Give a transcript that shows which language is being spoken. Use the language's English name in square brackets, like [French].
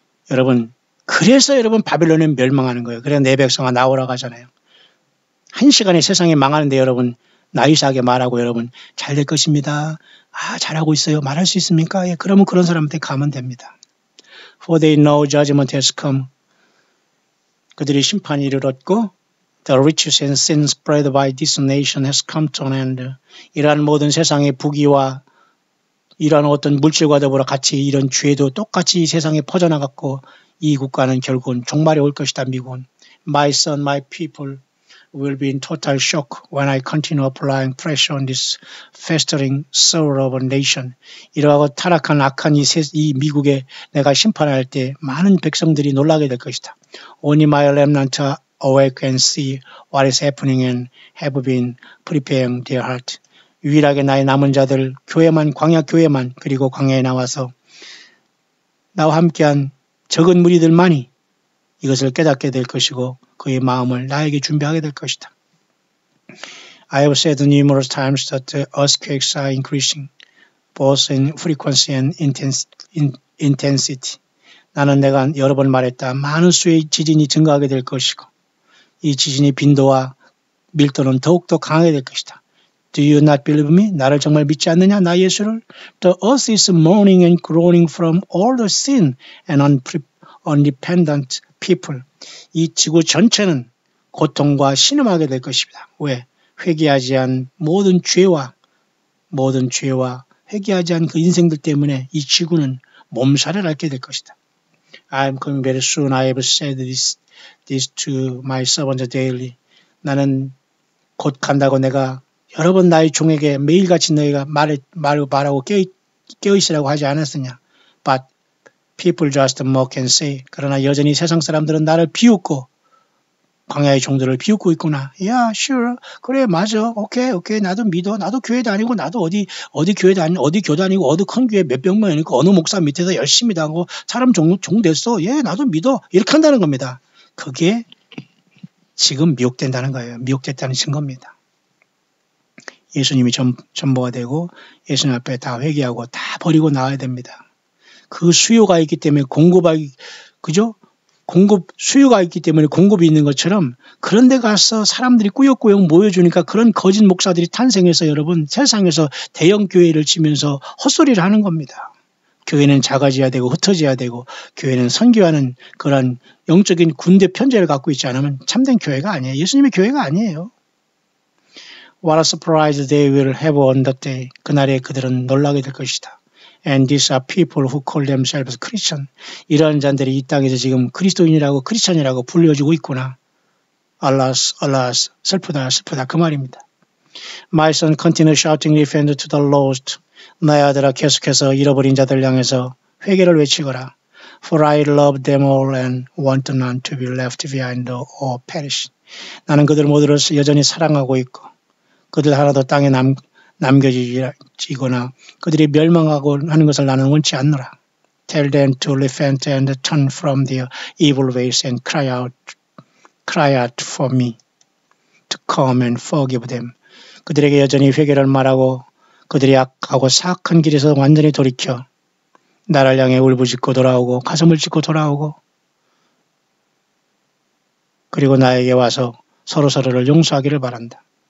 [Korean] 여러분, 그래서 여러분 바벨론에 멸망하는 거예요. 그래서 내 백성아 나오라고 하잖아요. 한 시간에 세상이 망하는데 여러분 나이스하게 말하고 여러분 잘 될 것입니다. 잘하고 있어요. 말할 수 있습니까? 예, 그러면 그런 사람한테 가면 됩니다. [English] For they know judgment has come. [Korean] 그들이 심판이 이르렀고 [English] The riches and sin spread by this nation has come to an end. [Korean] 이러한 모든 세상의 부귀와 이러한 어떤 물질과 더불어 같이 이런 죄도 똑같이 세상에 퍼져나갔고 이 국가는 결국은 종말이 올 것이다. 미국은. [English] My son, my people will be in total shock when I continue applying pressure on this festering soul of a nation. [Korean] 이러하고 타락한 악한 이 미국에 내가 심판할 때 많은 백성들이 놀라게 될 것이다. [English] Only my remnant awake and see what is happening and have been preparing their heart. [Korean] 유일하게 나의 남은 자들 교회만 광야 교회만 그리고 광야에 나와서 나와 함께한 적은 무리들만이 이것을 깨닫게 될 것이고 그의 마음을 나에게 준비하게 될 것이다. [English] I have said numerous times that the earthquakes are increasing, both in frequency and intensity. [Korean] 나는 내가 여러 번 말했다. 많은 수의 지진이 증가하게 될 것이고 이 지진의 빈도와 밀도는 더욱더 강하게 될 것이다. [English] Do you not believe me? [Korean] 나를 정말 믿지 않느냐? 나 예수를? [English] The earth is mourning and groaning from all the sin and unrepentant people. [Korean] 이 지구 전체는 고통과 신음하게 될 것입니다. 왜? 회개하지 않은 모든 죄와 회개하지 않은 그 인생들 때문에 이 지구는 몸살을 앓게 될 것이다. [English] I am coming very soon. I have said this to my servant daily. [Korean] 나는 곧 간다고 내가 여러 번 나의 종에게 매일같이 너희가 말하고 깨어있으라고 하지 않았느냐. [English] But people just mock and say. [Korean] 그러나 여전히 세상 사람들은 나를 비웃고 광야의 종들을 비웃고 있구나. [English] Yeah, sure. [Korean] 그래, 맞아. 오케이. 나도 믿어. 나도 교회 다니고 나도 어디 교회 다니고 어디 교 다니고 어디 큰 교회 몇백 명이니까 어느 목사 밑에서 열심히 다니고 사람 종 됐어. 예, 나도 믿어. 이렇게 한다는 겁니다. 그게 지금 미혹된다는 거예요. 미혹됐다는 증거입니다. 예수님이 전부가 되고 예수님 앞에 다 회개하고 다 버리고 나와야 됩니다. 그 수요가 있기 때문에 공급하기, 그죠? 수요가 있기 때문에 공급이 있는 것처럼 그런 데 가서 사람들이 꾸역꾸역 모여주니까 그런 거짓 목사들이 탄생해서 여러분 세상에서 대형 교회를 치면서 헛소리를 하는 겁니다. 교회는 작아져야 되고 흩어져야 되고 교회는 선교하는 그런 영적인 군대 편제를 갖고 있지 않으면 참된 교회가 아니에요. 예수님의 교회가 아니에요. [English] What a surprise they will have on that day. [Korean] 그날에 그들은 놀라게 될 것이다. [English] And these are people who call themselves Christian. [Korean] 이러한 자들이 이 땅에서 지금 그리스도인이라고 크리스찬이라고 불려주고 있구나. [English] Alas, alas, [Korean] 슬프다, 슬프다 그 말입니다. [English] My son continued shouting defend to the lost. [Korean] 나의 아들아 계속해서 잃어버린 자들 향해서 회개를 외치거라. [English] For I love them all and want none to be left behind or perish. [Korean] 나는 그들 모두를 여전히 사랑하고 있고 그들 하나도 땅에 남겨지거나 그들이 멸망하고 하는 것을 나는 원치 않노라. [English] Tell them to repent and turn from their evil ways and cry out for me to come and forgive them. [Korean] 그들에게 여전히 회개를 말하고 그들이 악하고 사악한 길에서 완전히 돌이켜 나를 향해 울부짖고 돌아오고 가슴을 찢고 돌아오고 그리고 나에게 와서 서로서로를 용서하기를 바란다.